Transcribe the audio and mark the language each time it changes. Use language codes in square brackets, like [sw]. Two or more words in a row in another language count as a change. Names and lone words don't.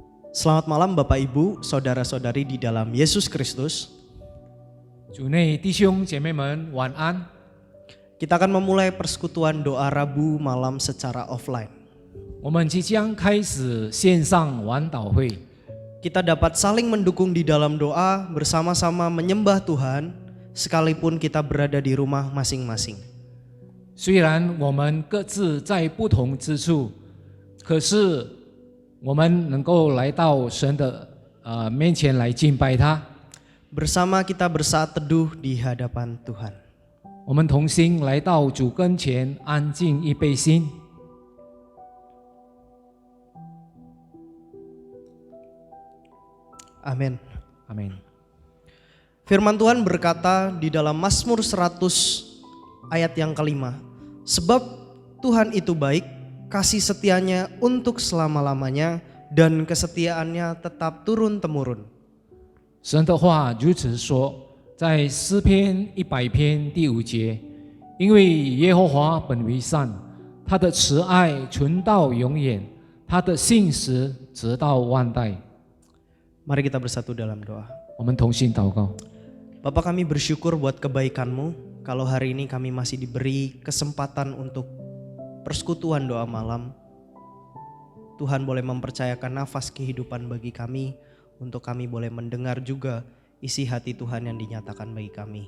[id] Selamat malam Bapak Ibu, Saudara-saudari di dalam Yesus Kristus. [zh] 主内弟兄姐妹们晚安。 [id] Kita akan memulai persekutuan doa Rabu malam secara offline. [zh] 我们即将开始线上晚祷会， [id] Kita dapat saling mendukung di dalam doa, bersama-sama menyembah Tuhan, sekalipun kita berada di rumah masing-masing. [zh] 虽然我们各自在不同之处，可是我们能够来到神的面前来敬拜他。 [id] Bersama kita bersaat teduh di hadapan Tuhan. [zh] 我们同心来到主跟前，安静预备心。 [id] Amin. Amin. Firman Tuhan berkata di dalam Mazmur 100 ayat yang kelima, sebab Tuhan itu baik, kasih setianya untuk selama-lamanya, dan kesetiaannya tetap turun-temurun. [zh] 神的话如此说，在诗篇100篇第5节，因为耶和华本为善，他的慈爱存到永远，他的信实直到万代。 [id] Mari kita bersatu dalam doa. [zh] 我们同心祷告。 [id] Bapa, kami bersyukur buat kebaikan-Mu. Kalau hari ini kami masih diberi kesempatan untuk persekutuan doa malam, Tuhan boleh mempercayakan nafas kehidupan bagi kami, untuk kami boleh mendengar juga isi hati Tuhan yang dinyatakan bagi kami.